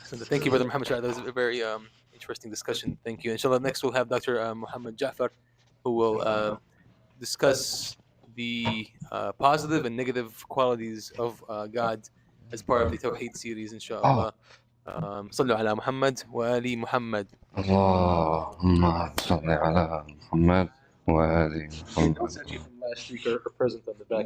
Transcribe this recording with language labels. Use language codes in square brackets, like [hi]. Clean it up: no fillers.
[en] So thank you, Brother Muhammad Shah. That was a very interesting discussion. Thank you. Inshallah, next we'll have Dr. Muhammad Ja'far, who will discuss the positive and negative qualities of God as part of the Tawheed series, inshallah. [ar] صلوا على محمد وآل محمد. اللهم صل على محمد وآل محمد. [en] Notes actually from last week are present on the back.